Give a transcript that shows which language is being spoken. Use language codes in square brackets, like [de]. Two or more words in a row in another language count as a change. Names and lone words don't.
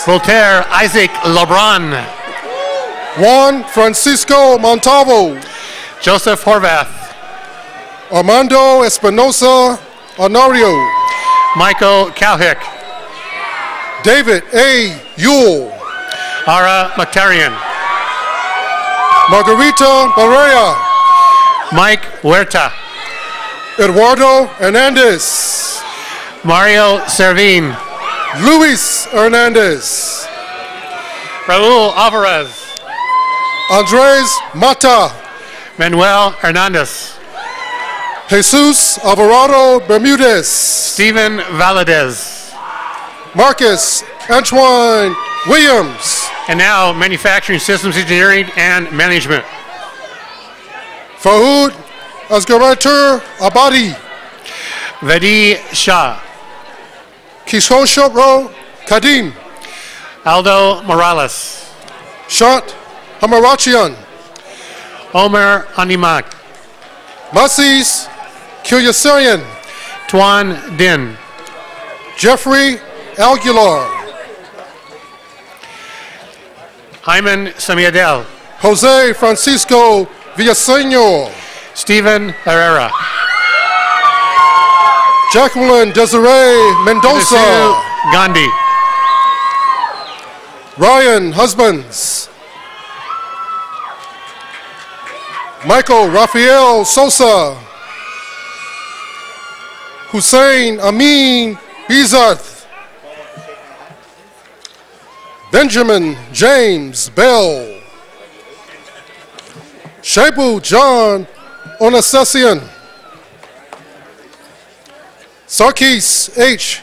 [en] Voltaire Isaac Lebron. Juan Francisco Montalvo. Joseph Horvath. Armando Espinosa Honorio. Michael Cowhick. David A. Yule. Ara Mactarian. Margarita Barea. Mike Huerta. Eduardo Hernandez. Mario Servin. Luis Hernandez. Raul Alvarez. Andres Mata. Manuel Hernandez. Jesus Alvarado Bermudez. Stephen Valadez. Marcus Antoine Williams. And now, Manufacturing Systems Engineering and Management. Fahoud Asgaratur Abadi. Vadi Shah. Kishoshoro Kadim. Aldo Morales. Shant Hamarachian. Omer Animak. Masis Kilyasarian. Tuan Din. Jeffrey Algular. Hyman Samiadel. Jose Francisco Villaseñor. Stephen Herrera. Jacqueline Desiree Mendoza. Gandhi. Ryan Husbands. Michael Rafael Sosa. Hussein Amin Bizarth. Benjamin James Bell. Shaibu John Onasesian. Sarkis H.